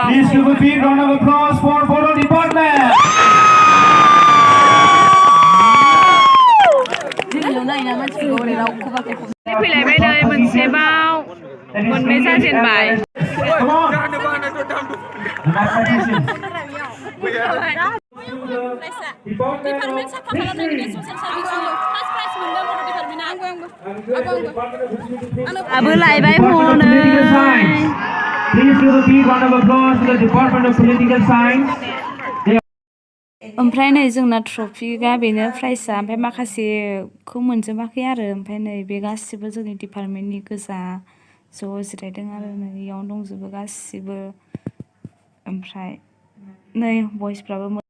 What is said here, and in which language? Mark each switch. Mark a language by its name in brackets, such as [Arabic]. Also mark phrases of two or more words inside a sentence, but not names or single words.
[English] give a big round of applause for photo department. [Bodo] फैलायबाय नै मोनसेबाव मोननै जाजेनबाय [English] Come on. [Bodo] डिपार्टमेन्ट साफा खालामनायनि बे [English] social service first prize [Bodo] मोनदों गथ' डिपार्टमेन्टआ आबो लायबाय हनै [English] Please give a big round of applause to the Department of Political Science. [Bodo] ओमफ्राय नै जोंना ट्रफिया बेनो प्राइजआ ओमफ्राय माखासेखौ मोनजोबाखै आरो ओमफ्राय नै बे गासिबो जोंनि डिपार्टमेन्टनि गोजा ज' जिरायदों आरो नै इयावनो दंजोबो गासिबो ओमफ्राय नै बयसफ्राबो